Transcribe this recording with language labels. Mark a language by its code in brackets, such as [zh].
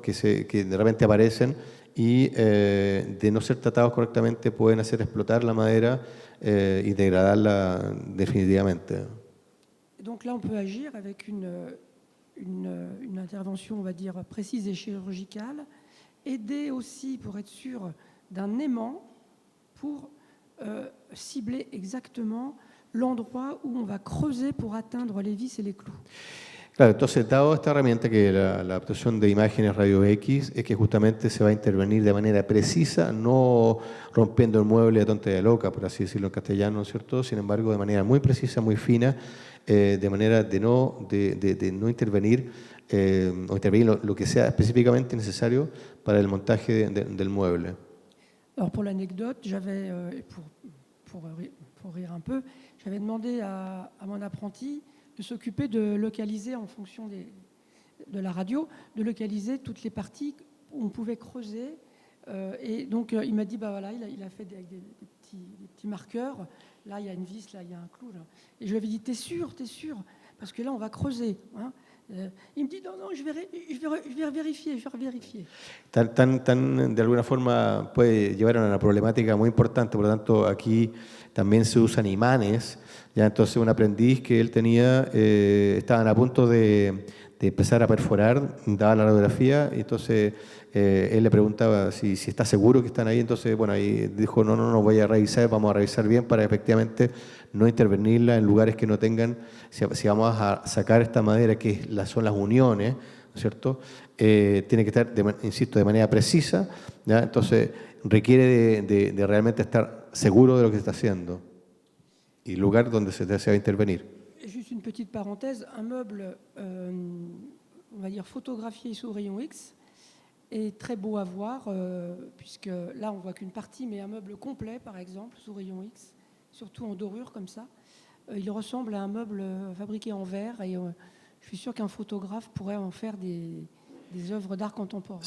[es] Que de repente aparecen y de no ser tratados correctamente pueden hacer explotar la madera y degradarla definitivamente. [fr] Donc là, on peut agir avec une intervention, on va dire, précise et chirurgicale, aider aussi pour être sûr d'un aimant pour cibler exactement l'endroit où on va creuser pour atteindre les vis et les clous. [es] Claro, entonces, dado esta herramienta que la obtención de imágenes radio X es que justamente se va a intervenir de manera precisa, no rompiendo el mueble a tonta de loca, por así decirlo en castellano, ¿cierto? Sin embargo, de manera muy precisa, muy fina, de manera de no intervenir o intervenir lo que sea específicamente necesario para el montaje del mueble. [fr] Alors pour l'anecdote, j'avais, pour rire un peu, j'avais demandé à mon apprenti de s'occuper de localiser, en fonction de la radio, de localiser toutes les parties où on pouvait creuser. Et donc il m'a dit, bah voilà, il a fait des petits marqueurs. Là, il y a une vis, là, il y a un clou. Là. Et je lui avais dit, t'es sûr? Parce que là, on va creuser. Hein. Il me dit, non, je vais vérifier. [es] Tan, de alguna forma puede llevar a una problemática muy importante, por lo tanto aquí también se usan imanes. Ya entonces un aprendiz que él tenía estaban a punto de empezar a perforar, daba la radiografía, y entonces él le preguntaba si está seguro que están ahí. Entonces, bueno, ahí dijo, no, voy a revisar, vamos a revisar bien para efectivamente no intervenirla en lugares que no tengan, si vamos a sacar esta madera que son las uniones, ¿no es cierto? Tiene que estar, insisto, de manera precisa, ¿ya? Entonces requiere de realmente estar seguro de lo que se está haciendo y lugar donde se va a intervenir. [fr] Juste une petite parenthèse, un meuble, on va dire photographié sous rayon X, est très beau à voir, puisque là on voit qu'une partie, mais un meuble complet par exemple sous rayon X, surtout en dorure comme ça, il ressemble à un meuble fabriqué en verre, et je suis sûr qu'un photographe pourrait en faire des œuvres d'art contemporain.